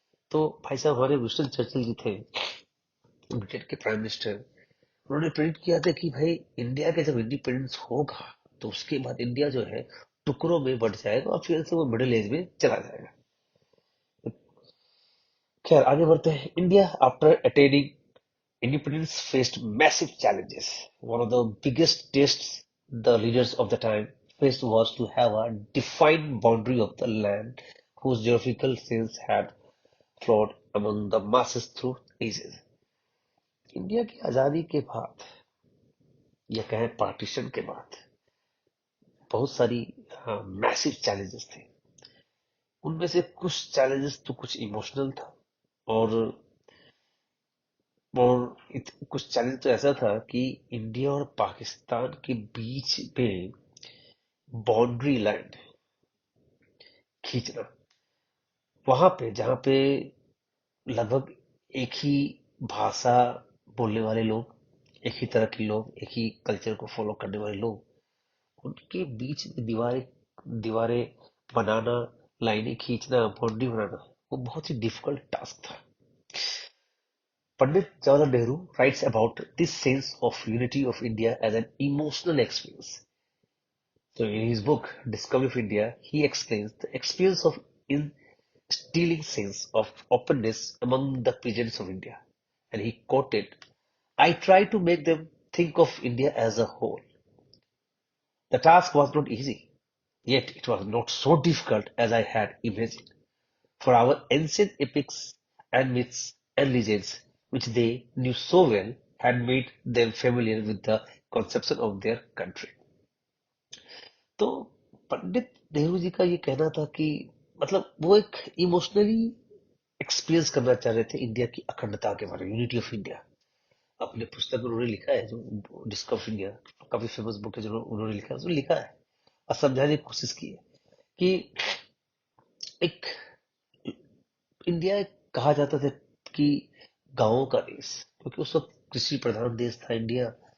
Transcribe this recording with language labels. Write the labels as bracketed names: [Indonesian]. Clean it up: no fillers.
[Hindi] तो भाई साहब, हमारे विंस्टन चर्चिल जी थे, ब्रिटेन के प्राइम मिनिस्टर। उन्होंने प्रेडिक्ट किया था कि भाई इंडिया के जब इंडिपेंडेंस होगा, तो उसके बाद इंडिया जो है टुकड़ों में बट जाएगा, और फिर से वो मिडिल एज में चला जाएगा। खैर, आगे बढ़ते हैं। [English] India after attaining independence faced massive challenges. One of the biggest tests the leaders of the time faced was to have a defined boundary of the land whose geographical sense had flowed among the masses through ages. [Hindi] India की आजादी के बाद, या कहें partition के बाद, बहुत सारी मैसिव चैलेंजेस थे। उनमें से कुछ चैलेंजेस तो कुछ इमोशनल था, और कुछ चैलेंज तो ऐसा था कि इंडिया और पाकिस्तान के बीच में बाउंड्री लैंड खींचना, वहां पे जहां पे लगभग एक ही भाषा बोलने वाले लोग, एक ही तरह के लोग, एक ही कल्चर को फॉलो करने वाले लोग, उनके बीच में दीवारें दीवारें बनाना, लाइनें खींचना, बाउंड्री बनाना, वो बहुत ही डिफिकल्ट टास्क था। [English] Pandit Jawaharlal Nehru writes about this sense of unity of India as an emotional experience. So in his book Discovery of India, he explains the experience of instilling sense of openness among the peasants of India. And he quoted, I try to make them think of India as a whole. The task was not easy, yet it was not so difficult as I had imagined. For our ancient epics and myths and legends, which they knew so well, had made them familiar with the conception of their country. [Hindi] तो पंडित नेहरू जी का ये कहना था कि, मतलब वो एक emotionally experience करना चाह रहे थे इंडिया की अखंडता के बारे में, यूनिटी ऑफ इंडिया। अपने पुस्तक में उन्होंने लिखा है, जो डिस्कवर इंडिया, काफी फेमस बुक है, जो उन्होंने लिखा है, उसमें लिखा है और समझाने की कोशिश की है कि एक इंडिया कहा जाता था कि गांवों का देश, क्योंकि उस वक्त कृषि प्रधान देश था इंडिया।